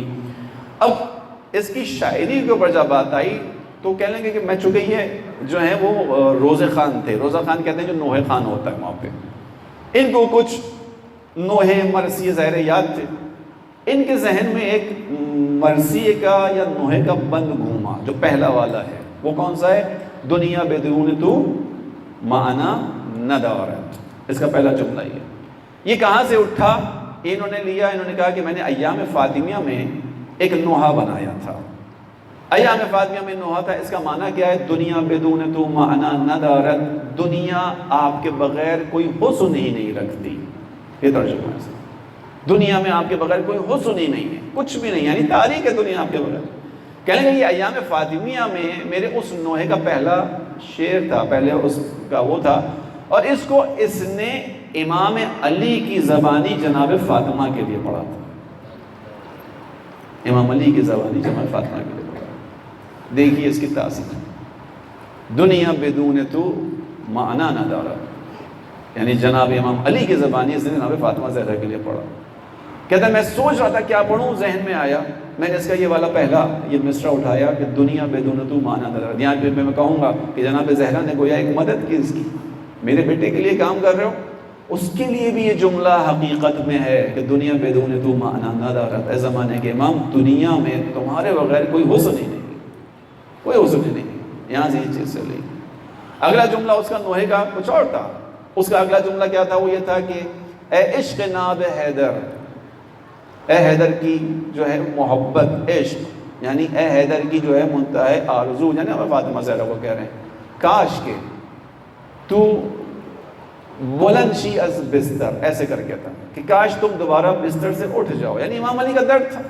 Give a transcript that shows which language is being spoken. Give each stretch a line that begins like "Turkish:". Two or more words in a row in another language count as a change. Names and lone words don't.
Urdu: اب اس کی شاعری کے اوپر جب بات آئی تو کہنے لگے کہ میں چونکہ یہ جو ہیں وہ روزہ خان تھے. روزہ خان کہتے ہیں جو نوحہ خان ہوتا ہے وہاں پہ. ان کو کچھ نوحے مرثیے ظاہر یاد تھے. ان کے ذہن میں ایک مرثیے کا یا نوحے کا بند گھوما جو پہلا والا ہے. وہ کون سا ہے؟
Persian: دنیا بدون تو معنا ندارت.
Urdu: اس کا پہلا جملہ یہ. یہ کہاں سے اٹھا؟ انہوں نے لیا، انہوں نے کہا کہ میں نے ایام فاطمیہ میں ایک نوحہ بنایا تھا. ایام فاطمیہ میں نوحہ تھا. اس کا معنی کیا ہے؟
Persian: دنیا بدون تو معنا ندارت.
Urdu: دنیا آپ کے بغیر کوئی حسن ہی نہیں رکھتی. یہ ترجمہ ہے. دنیا میں آپ کے بغیر کوئی حسن ہی نہیں ہے، کچھ بھی نہیں، یعنی تاریخ ہے دنیا آپ کے بغیر. کہنے لگے یہ ایام فاطمیہ میں میرے اس نوحے کا پہلا شعر تھا، پہلے اس کا وہ تھا، اور اس کو اس نے امام علی کی زبانی جناب فاطمہ کے لیے پڑھا تھا. امام علی کی زبانی جناب فاطمہ کے لیے پڑھا. دیکھیے اس کی تاثیر.
Persian: دنیا بدون تو معنا ندارت،
Urdu: یعنی جناب امام علی کی زبانی اس نے جناب فاطمہ زہرا کے لیے پڑھا. کہتا ہے میں سوچ رہا تھا کیا پڑھوں، ذہن میں آیا، میں نے اس کا یہ والا پہلا یہ مصرع اٹھایا کہ
Persian: دنیا بدون تو معنا ندارت.
Urdu: یہاں پہ میں کہوں گا کہ جناب زہرا نے گویا ایک مدد کی اس کی، میرے بیٹے کے لیے کام کر رہے ہو، اس کے لیے بھی یہ جملہ حقیقت میں ہے کہ
Persian: دنیا بدون تو معنا ندارت.
Urdu: اے زمانے کے امام، دنیا میں تمہارے بغیر کوئی حسن ہی نہیں، کوئی حسن ہی نہیں. یہاں سے یہ چیز سے لی. اگلا جملہ اس کا نوحے کا کچھ اور تھا. اس کا اگلا جملہ کیا تھا؟ وہ یہ تھا کہ
Persian: اے عشق ناب حیدر،
Urdu: اے حیدر کی جو ہے محبت، عشق یعنی اے حیدر کی جو ہے منتہی آرزو، یعنی ہمیں فاطمہ زہرا کو کہہ رہے ہیں،
Persian: کاش کے تو بلند شی از بستر،
Urdu: ایسے کر کے تھا کہ کاش تم دوبارہ بستر سے اٹھ جاؤ، یعنی امام علی کا درد تھا.